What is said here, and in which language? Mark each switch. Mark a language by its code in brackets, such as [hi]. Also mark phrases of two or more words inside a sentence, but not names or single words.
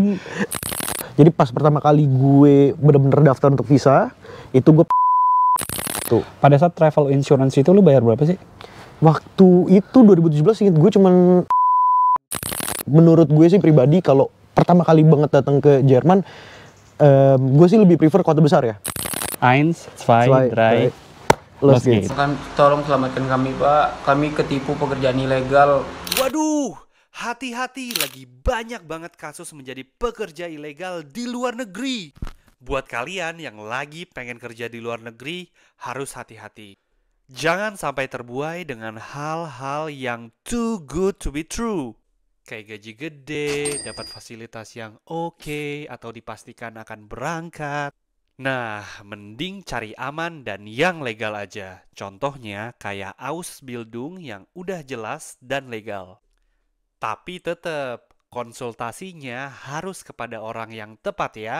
[id] Jadi pas pertama kali gue bener-bener daftar untuk visa itu gue tuh. Pada saat [en] travel insurance [id] itu lu bayar berapa sih? Waktu itu 2017 inget gue cuman, menurut gue sih pribadi kalau pertama kali banget datang ke Jerman, gue sih lebih prefer kota besar ya. [de] 1, 2, 3, los geht's. [id] Tolong selamatkan kami, Pak. Kami ketipu pekerjaan ilegal. Waduh, hati-hati, lagi banyak banget kasus menjadi pekerja ilegal di luar negeri. Buat kalian yang lagi pengen kerja di luar negeri, harus hati-hati. Jangan sampai terbuai dengan hal-hal yang [en] too good to be true. [id] Kayak gaji gede, dapat fasilitas yang oke, atau dipastikan akan berangkat. Nah, mending cari aman dan yang legal aja. Contohnya kayak Ausbildung yang udah jelas dan legal. Tapi tetap, konsultasinya harus kepada orang yang tepat ya.